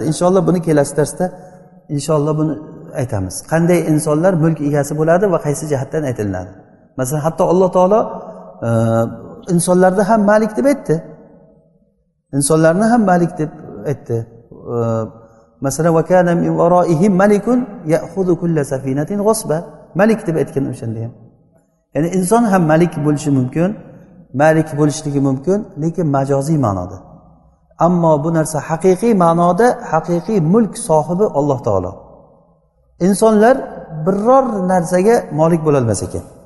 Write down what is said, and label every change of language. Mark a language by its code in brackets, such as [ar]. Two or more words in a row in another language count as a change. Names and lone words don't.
[uz] Inshaalloh buni kelasi darsda inshaalloh buni aytamiz. Qanday insonlar mulk egasi bo'ladi va qaysi jihatdan aytiladi. Masalan, hatto Alloh taolo insonlarni ham Malik deb aytdi. insonlarni ham malik deb aytdi. Masalan, [ar] وكان وراءهم ملك يأخذ كل سفينة غصبا. [uz] Malik deb aytgan o'shanda ham. Ya'ni inson ham malik bo'lishi mumkin, malik bo'lishligi mumkin, lekin majoziy ma'noda. Ammo bu narsa haqiqiy ma'noda haqiqiy mulk sohibi Alloh taolo. İnsonlar biror narsaga molik bo'la olmas ekan.